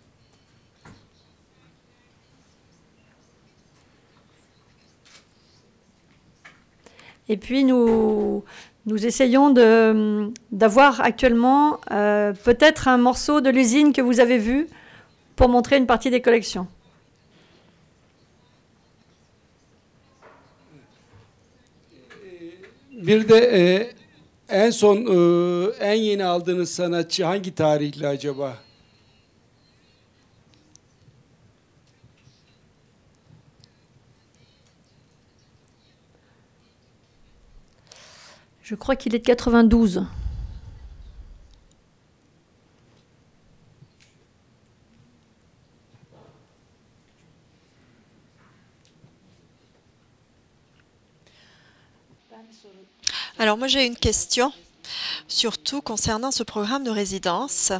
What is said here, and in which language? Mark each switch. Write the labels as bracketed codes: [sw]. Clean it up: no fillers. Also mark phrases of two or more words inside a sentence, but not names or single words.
[fr] Et puis nous essayons d'avoir actuellement peut-être un morceau de l'usine que vous avez vu pour montrer une partie des collections. [tr] Bir de en son en yeni aldığınız sanatçı hangi tarihli acaba? [fr] Je crois qu'il est de 92. Alors moi j'ai une question, surtout concernant ce programme de résidence.